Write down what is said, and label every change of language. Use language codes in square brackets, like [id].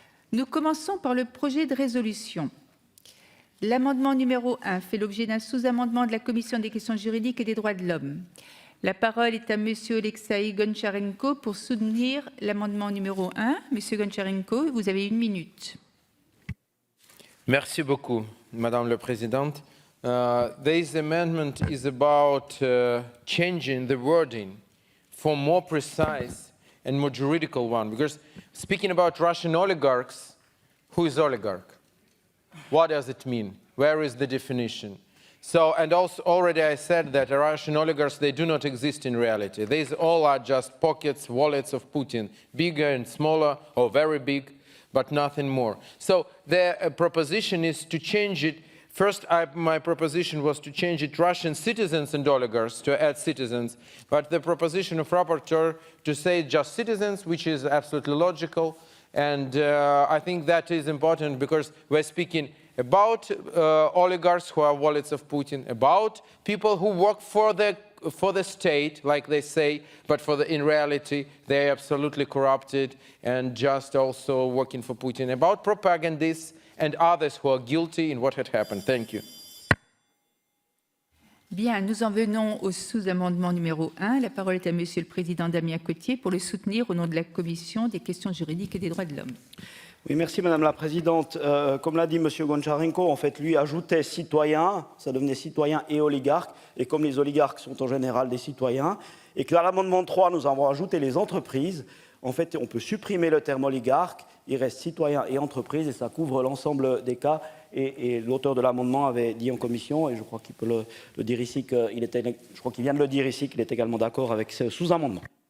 [fr] Nous commençons par le projet de résolution. L'amendement numéro 1 fait l'objet d'un sous-amendement de la Commission des questions juridiques et des droits de l'homme. La parole est à Monsieur Alexei Goncharenko pour soutenir l'amendement numéro 1. Monsieur Goncharenko, vous avez 1 minute. Merci beaucoup, Madame la Présidente. [en] This amendment is about changing the wording for more precise and more juridical one. Because speaking about Russian oligarchs, who is oligarch? What does it mean? Where is the definition? So, and also already I said that the Russian oligarchs, they do not exist in reality. These all are just pockets, wallets of Putin, bigger and smaller or very big, but nothing more. So the proposition is to change it. First, my proposition was to change it Russian citizens and oligarchs, to add citizens, but the proposition of rapporteur to say just citizens, which is absolutely logical, and I think that is important because we're speaking about oligarchs who are wallets of Putin, about people who work for the state, like they say, but in reality, they're absolutely corrupted and just also working for Putin, about propagandists and others who are guilty in what had happened. Thank you. [fr] Bien, nous en venons au sous-amendement numéro 1. La parole est à Monsieur le Président Damien Cottier pour le soutenir au nom de la Commission des questions juridiques et des droits de l'homme. Oui, merci Madame la Présidente. Comme l'a dit Monsieur Goncharenko, en fait, lui ajoutait citoyen, ça devenait citoyen et oligarque, et comme les oligarques sont en général des citoyens, et que à l'amendement 3, nous avons ajouté les entreprises, en fait, on peut supprimer le terme oligarque, il reste citoyen et entreprise, et ça couvre l'ensemble des cas, et l'auteur de l'amendement avait dit en commission, et je crois qu'il peut le dire ici, je crois qu'il vient de le dire ici, qu'il est également d'accord avec ce sous-amendement.